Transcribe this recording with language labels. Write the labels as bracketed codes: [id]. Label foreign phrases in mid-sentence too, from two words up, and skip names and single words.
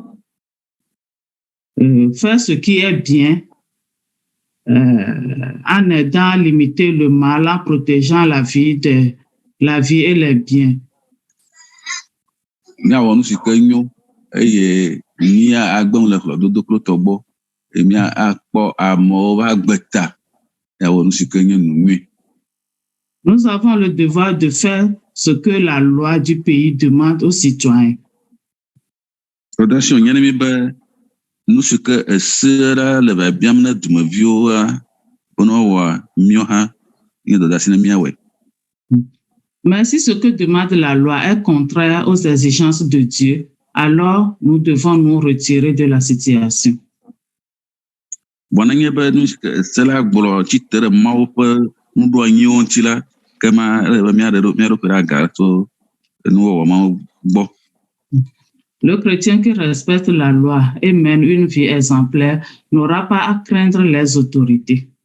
[fr] Faire ce qui est bien en aidant à limiter le mal, en protégeant la vie et les biens. [ee] Míawɔ nu si ke nyo eye mía agbeŋu le ƒlɔdodo kple tɔgbɔ eye mía akpɔ amewo ƒe agbe ta míawɔ nu si ke nye nu nyuie. [fr] Nous avons le devoir de faire ce que la loi du pays demande aux citoyens. [ee] Dɔdeasi wònye ne mí be nu si ke ese la le biabiam na dumeviwoa [fr] Mais si ce que demande la loi est contraire aux exigences de Dieu, alors nous devons nous retirer de la situation. Le chrétien qui respecte la loi et mène une vie exemplaire n'aura pas à craindre les autorités.